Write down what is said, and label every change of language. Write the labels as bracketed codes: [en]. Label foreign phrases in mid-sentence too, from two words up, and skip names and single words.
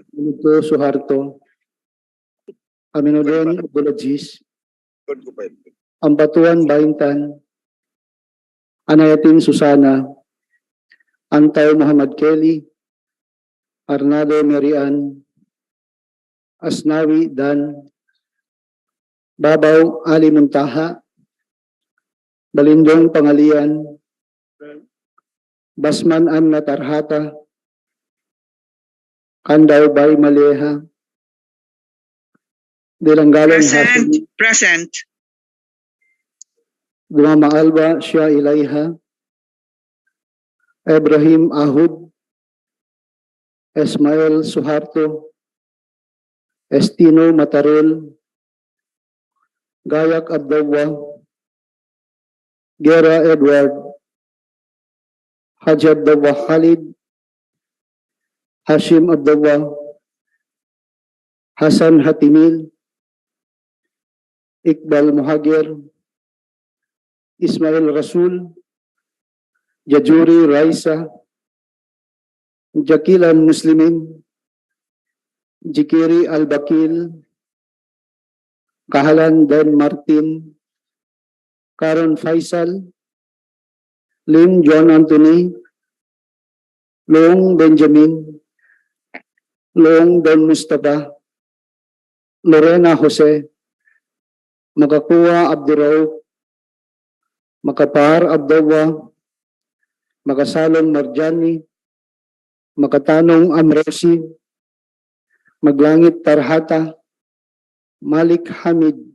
[en] Benito Suharto, Aminuddin Abdulaziz, Ambatuan Baintan, Anayatin Susana, Antay Muhammad Kelly, Arnado Marian, Asnawi Dan, Babaw Ali Muntaha, Balindong Pangalian, Basman Amna Tarhata, Kandaw Bay Maleha, Dilanggalan Present. Hashim, Present. Gumama Alba Shia Ilaiha, Ibrahim Ahud, Ismail Suharto, Estino Matarol, Gayak Abdawa, Gera Edward, Haji Abdawa Khalid, Hashim Abdawa, Hasan Hatimil, Iqbal Muhagir, Ismail Rasul, Jajuri Raisa, Jakilan Muslimin, Jikiri Al-Bakil, Kahalan Dan Martin, Karon Faisal, Lim John Anthony, Long Benjamin, Long Don Mustafa, Lorena Jose, Makakuha Abduraw, Makapar Abdawa, Makasalong Marjani, Makatanong Amrosi, Maglangit Tarhata, Malik Hamid,